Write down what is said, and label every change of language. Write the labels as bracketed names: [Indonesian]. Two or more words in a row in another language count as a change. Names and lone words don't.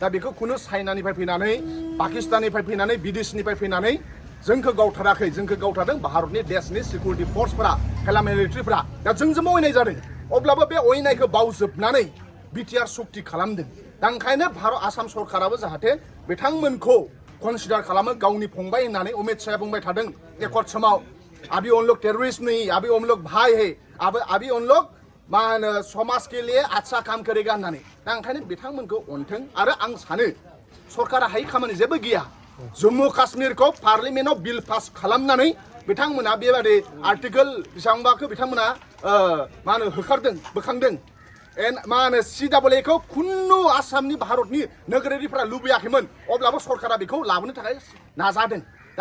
[Bodo] बेखौ खुनु चाइनानिफ्राय फैनानै पाकिस्ताननिफ्राय फैनानै बिदेशनिफ्राय फैनानै जोंखौ गावथाराखै जोंखौ गावथारदों भारतनि देशनि सिकिउरिटि फर्सफोरा पेरामिलिटारिफोरा दा जोंजोंबो अयनाय जादों अब्लाबो बे अयनायखौ बावजोबनानै बिटिआर सक्ति खालामदों दा ओंखायनो भारत आसाम सरकाराबो जाहाथे बिथांमोनखौ कनसिडार खालामो गावनि फंबाय होननानै अमित शाहया बुंबाय थादों एकर्ड समाव [Hindi] अभी उन लोग टेररिस्ट नहीं अभी उन लोग भाई है अभी उन लोग समाज के लिए अच्छा काम करेगा [Bodo] होननानै दा ओंखायनो बिथांमोनखौ अनथों आरो आं सानो सरकारा हायै खामानि जेबो गैया जम्मु काश्मीरखौ पार्लियामेन्टआव बिल पास खालामनानै बिथांमोना बेबादि आर्टिकल बेसेबांबाखौ बिथांमोना होखारदों बोखांदों CAA खौ खुनु आसामनि भारतनि नोगोरारिफ्रा लुबैयाखैमोन अब्लाबो सरकारा बेखौ लाबोनो थाखाय नाजादों दा